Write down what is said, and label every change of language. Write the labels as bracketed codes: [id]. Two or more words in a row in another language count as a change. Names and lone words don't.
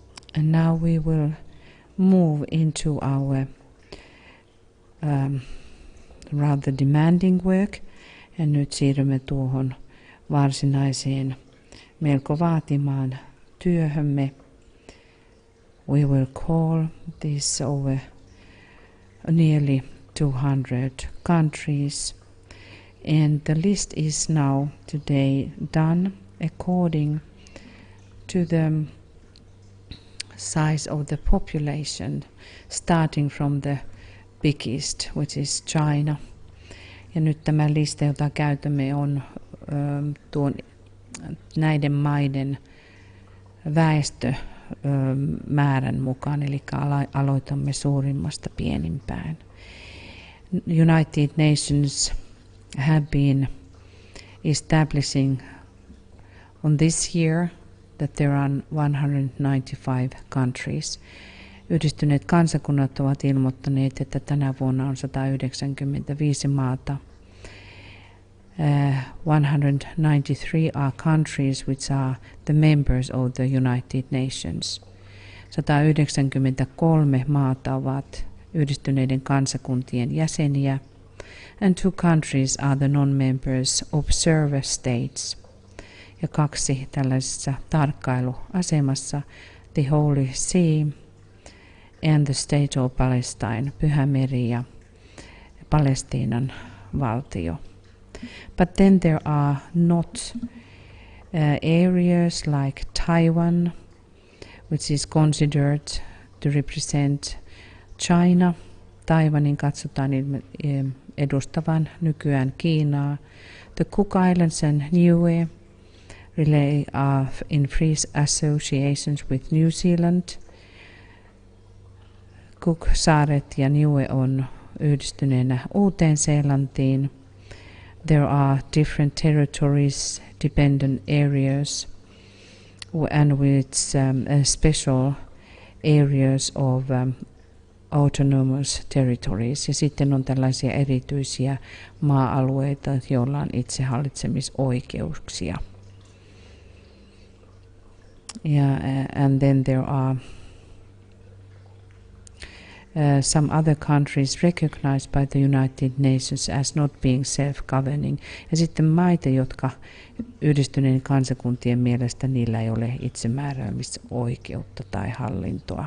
[en] And now we will move into our rather demanding work. [fi] Ja nyt siirrymme tuohon varsinaiseen melko vaatimaan työhömme. [en] We will call this over nearly 200 countries. And the list is now today done according to the size of the population, starting from the biggest, which is China. [fi] Ja nyt tämä lista, jota käytämme, on tuon näiden maiden väestömäärän mukaan, eli aloitamme suurimmasta pienimpään. [en] United Nations have been establishing on this year that there are 195 countries. [fi] Yhdistyneet kansakunnat ovat ilmoittaneet, että tänä vuonna on 195 maata. [en] 193 are countries which are the members of the United Nations. [fi] 193 maata ovat yhdistyneiden kansakuntien jäseniä. [en] And 2 countries are the non-members observer states. [fi] Ja 2 tällaisessa tarkkailuasemassa, [en] the Holy See and the State of Palestine, [fi] Pyhämeri ja Palestiinan valtio. [en] But then there are not areas like Taiwan, which is considered to represent China. [fi] Taiwanin katsotaan edustavan nykyään Kiinaa. [en] The Cook Islands and Niue are in free associations with New Zealand. [fi] Cook-saaret ja Niue on yhdistyneenä Uuteen-Seelantiin. [en] There are different territories, dependent areas, and with special areas of autonomous territories. [fi] Ja sitten on tällaisia erityisiä maa-alueita, joilla on itsehallitsemisoikeuksia. [en] And then there are some other countries recognized by the United Nations as not being self-governing. [fi] Ja sitten maita, jotka yhdistyneiden kansakuntien mielestä niillä ei ole itsemääräämisoikeutta tai hallintoa.